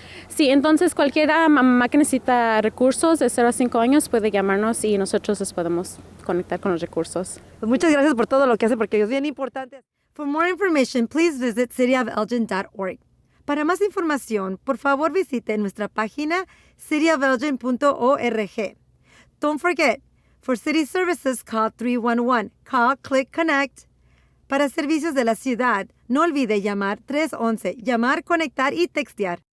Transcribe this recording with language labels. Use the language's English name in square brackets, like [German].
[Spanish] Sí, entonces cualquier mamá que necesita recursos de 0 a 5 años puede llamarnos y nosotros les podemos conectar con los recursos. Pues muchas gracias por todo lo que hace porque es bien importante. [English] For more information, please visit cityofelgin.org. [Spanish] Para más información, por favor visite nuestra página cityofelgin.org. [English] Don't forget, for city services, call 311. Call, click, connect. [Spanish] Para servicios de la ciudad, no olvide llamar 311, llamar, conectar y textear.